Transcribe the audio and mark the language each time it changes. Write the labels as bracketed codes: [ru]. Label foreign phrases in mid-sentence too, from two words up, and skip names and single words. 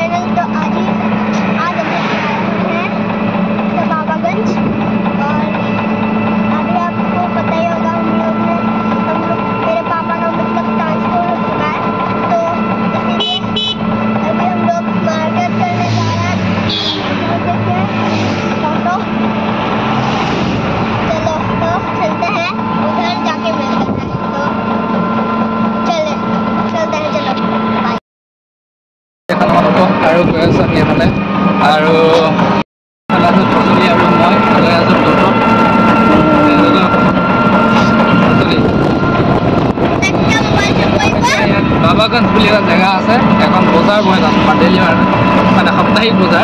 [hi] तो आज हम हैं बाबागंज और अभी आपको पता ही होगा हम लोग मेरे पापा का मतलब ट्रांसफर हो चुका है, तो इसीलिए अभी हम लोग मार्केट करने जा रहे हैं। देखिए फोटो, चलो तो चलते हैं, उधर जाके मिलते हैं। तो चलते हैं, चलो बाय। [as] আৰু গৈ আছোঁ আমি এফালে আৰু বাবাগঞ্জ বুলি এটা জেগা আছে, এখন বজাৰ বহে তাত ডেইলি মানে সাপ্তাহিক বজাৰ।